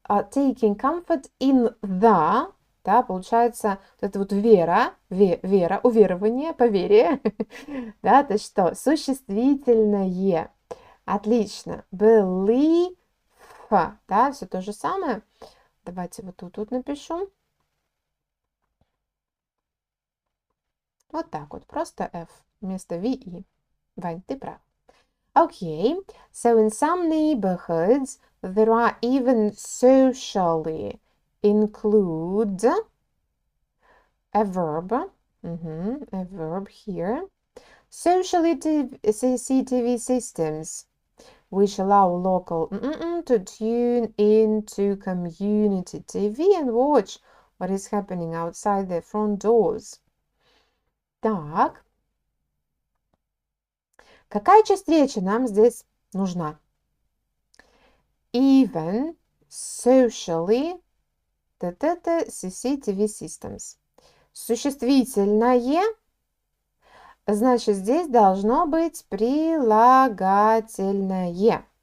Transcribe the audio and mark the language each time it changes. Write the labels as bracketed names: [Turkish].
[English] Taking comfort in the, [Russian] да, получается, вот это вот вера, уверование, поверие, да, то что, существительное. Отлично. Belief, да, все то же самое. Давайте вот тут напишу. Вот так вот, просто F вместо VE. Вань, ты прав. [English] Okay, so in some neighborhoods, there are even socially include a verb, a verb here. Socially CCTV systems, which allow local to tune into community TV and watch what is happening outside their front doors. [Russian] Так. Какая часть речи нам здесь нужна? [English] Even socially CCTV systems. [Russian] Существительное, значит, здесь должно быть прилагательное.